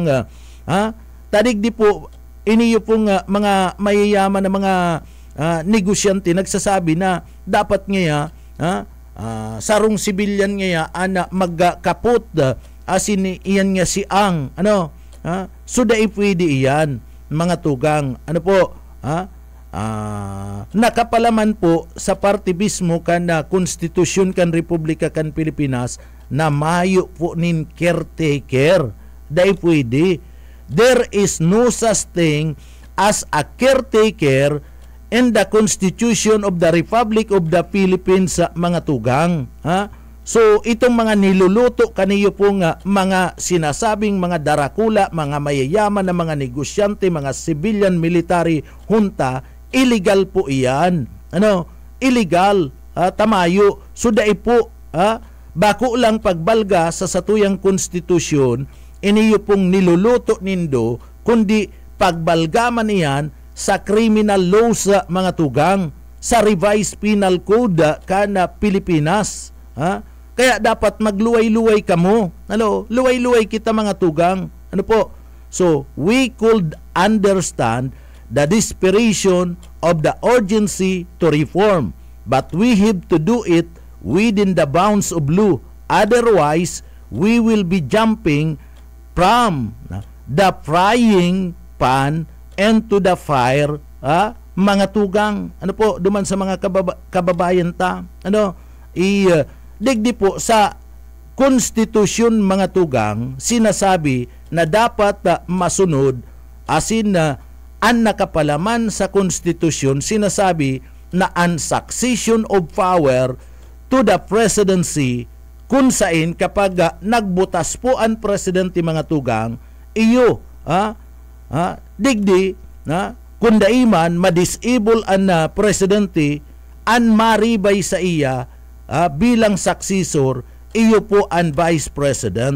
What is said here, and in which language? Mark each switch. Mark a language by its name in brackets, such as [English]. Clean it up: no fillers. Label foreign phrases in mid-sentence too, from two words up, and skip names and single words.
[Bikol] Tadigdi po iniyo pong mga mayayaman na mga negosyante nagsasabi na dapat ngaya sarong sibilyan ngaya ana magkapot asin iyan nga si ang so dai pwede iyan mga tugang. Ano po? Nakapalaman po sa partibismo kan na konstitusyon kan Republika kan Pilipinas na mayo po nin caretaker. [Filipino] Dahil pwede. [English] There is no such thing as a caretaker in the Constitution of the Republic of the Philippines, [Bikol] mga tugang. So [Filipino] itong mga niluluto [Bikol] kaniyo po nga mga sinasabing mga darakula, mga mayayaman na mga negosyante, mga [English] civilian military junta, [Bikol] illegal po iyan. Illegal, tamayo. So dai po, bako lang pagbalga sa satuyang konstitusyon, iniyo pong niluluto nindo, kundi pagbalgaman iyan sa [English] criminal laws, [Bikol] mga tugang, sa [English] revised penal code [Bikol] kana Pilipinas. Kaya dapat magluway-luway kamo. Luway-luway kita, mga tugang. Ano po? [English] So, we could understand the desperation of the urgency to reform, but we have to do it within the bounds of law. Otherwise, we will be jumping from the frying pan into the fire, [Bikol] mga tugang. Ano po? Duman sa mga kababayan ta. Digdi po sa konstitusyon, mga tugang, sinasabi na dapat masunod, asin na ang nakapalaman sa konstitusyon, sinasabi na ang [English] succession of power to the presidency, [Bikol] kung saan kapag nagbutas po ang presidente, mga tugang, iyo digdi kung daiman madisable ang presidente, ang maribay sa iya bilang successor, iyo po ang vice president.